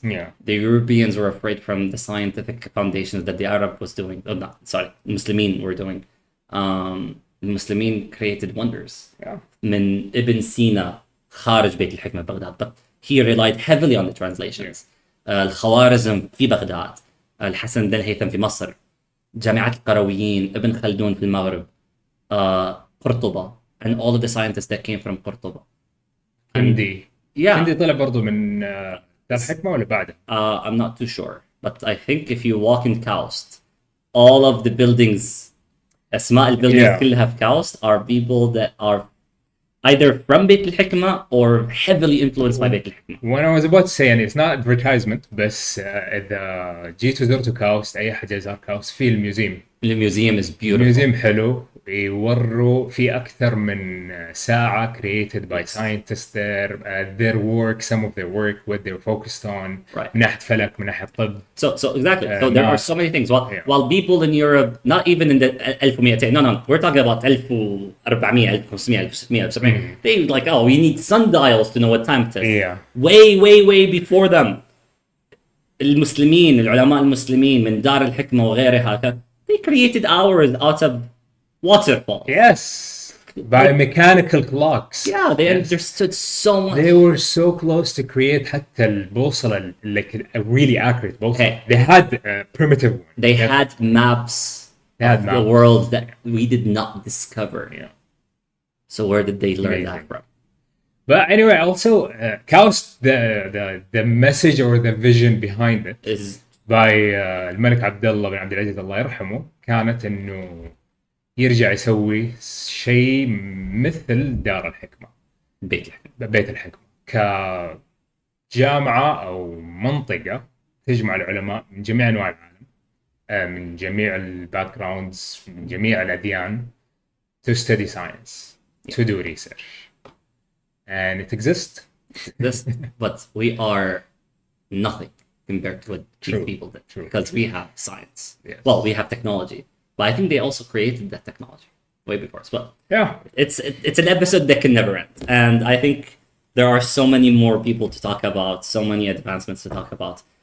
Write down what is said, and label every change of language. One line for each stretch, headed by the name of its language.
English: Yeah. The Europeans were afraid from the scientific foundations that the Arab was doing. Muslimin were doing.
Arabic: المسلمين
English: created wonders.
Arabic: من ابن سينا خارج بيت الحكمة بغداد,
English: but he relied heavily on the translations.
Arabic: الخوارزم في بغداد, الحسن بن الهيثم في مصر, جامعة القرويين, ابن خلدون في المغرب, قرطبة,
English: and all of the scientists that came from
Arabic: قرطبة. كندي طلع برضو من دار الحكمة ولا بعده؟
English: I'm not too sure, but I think if you walk in Kaust, all of the buildings,
Arabic: أسماء الbuildings كلها في
English: Kaust are people that are either from بيت الحكمة or heavily influenced by بيت الحكمة. When I was about to say, and it's not advertisement,
Arabic: بس إذا جيت وزرتوا كاوست, أي حد يزار كاوست, في الميوزيوم.
English: الميوزيوم is beautiful.
Arabic: الميوزيوم حلو, يوروا في أكثر من ساعة
English: created by scientists there, their work, some of their work, what they're focused on,
Arabic: من ناحية فلك, من ناحية طب.
English: So exactly. So there are so many things. While people in Europe, not even in the 1200, no, we're talking about 1400, 1500, 1600, 1700. They like, oh, we need sundials to know what time it is. Yeah. Way before them.
Arabic: المسلمين, العلماء المسلمين من دار الحكمة وغيرها,
English: they created hours out of waterfalls. Yes. By mechanical clocks. Yeah, they understood so much. They were so close to create
Arabic: حتى البوصلة,
English: like a really accurate بوصلة. Okay. They had a primitive one. They had maps of the world that we did not discover. Yeah. So where did they learn that from? But anyway, also Kaust, the message or the vision behind it is
Arabic: by الملك عبد الله بن عبد العزيز الله يرحمه, كانت إنه يرجع يسوي شيء مثل دار الحكمة, بيت الحكمة كجامعة أو منطقة تجمع العلماء من جميع أنواع العالم, من جميع الباك جراوندز من جميع الأديان
English: to study science, to do research. And it exists. This, but we are nothing compared to what these True, people did. true, Because we have science. Yes. Well, we have technology. But I think they also created that technology way before us. But Yeah. it's an episode that can never end. And I think there are so many more people to talk about, so many advancements to talk about.